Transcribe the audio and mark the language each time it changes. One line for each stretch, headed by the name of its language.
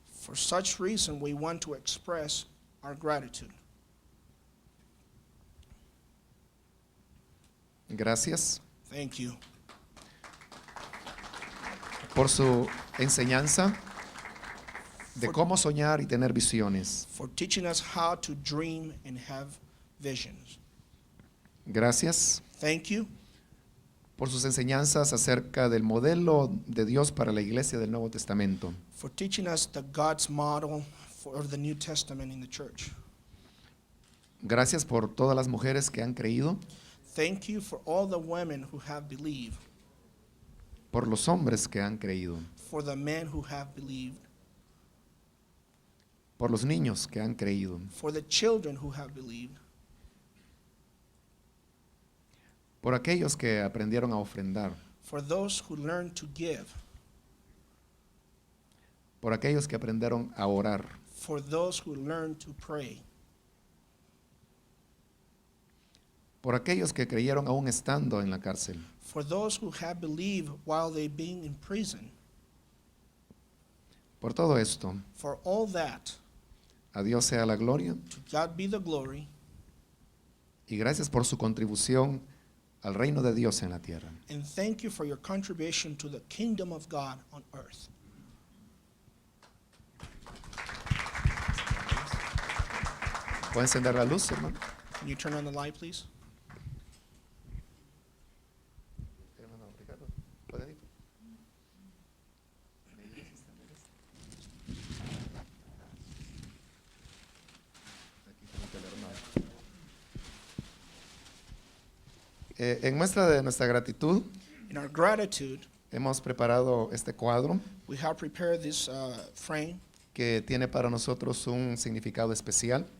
English: For such reason, we want to express our gratitude.
Spanish: Gracias
English: Thank you
Spanish: por su enseñanza de cómo soñar y tener visiones.
English: for teaching us how to dream and have visions.
Spanish: Gracias
English: Thank you
Spanish: por sus enseñanzas acerca del modelo de Dios para la iglesia del Nuevo Testamento.
English: for teaching us the God's model for the New Testament in the church.
Spanish: Gracias por todas las mujeres que han creído,
English: Thank you for all the women who have believed,
Spanish: por los hombres que han creído,
English: for the men who have believed,
Spanish: por los niños que han creído,
English: for the children who have believed,
Spanish: por aquellos que aprendieron a ofrendar,
English: for those who learned to give,
Spanish: por aquellos que aprendieron a orar,
English: for those who learned to pray,
Spanish: por aquellos que creyeron aún estando en la cárcel,
English: for those who have believed while they being in prison,
Spanish: Por todo esto,
English: For all that,
Spanish: a Dios sea la gloria
English: to God be the glory,
Spanish: y gracias por su contribución al reino de Dios en la tierra.
English: and thank you for your contribution to the kingdom of God on earth.
Spanish: ¿Puede encender la luz, hermano?
English: Can you turn on the light, please?
Spanish: Hermano Ricardo, ¿puede ir? En muestra de nuestra gratitud,
English: In our gratitude,
Spanish: hemos preparado este cuadro
English: we have prepared this frame
Spanish: que tiene para nosotros un significado especial.